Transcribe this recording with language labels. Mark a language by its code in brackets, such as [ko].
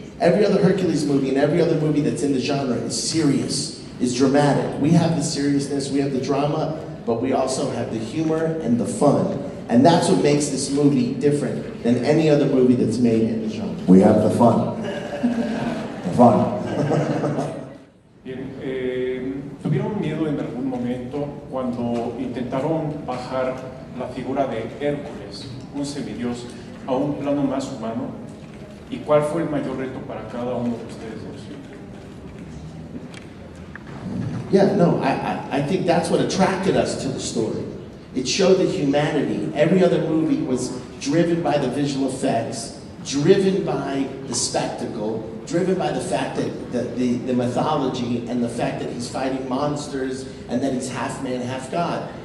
[en] Every other Hercules movie and every other movie that's in the genre is serious, is dramatic. We have the seriousness, we have the drama, but we also have the humor and the fun. And that's what makes this movie different than any other movie that's made in the genre. We have the fun. The fun. [es] Bien, ¿tuvieron miedo en algún momento cuando intentaron bajar la figura de Hércules, un semidios, a un plano más humano? ¿Y cuál fue el mayor reto para cada uno de ustedes dos? [en] Yeah, no, I think that's what attracted us to the story. It showed the humanity. Every other movie was driven by the visual effects, driven by the spectacle, driven by the fact that the mythology and the fact that he's fighting monsters and that he's half man, half god.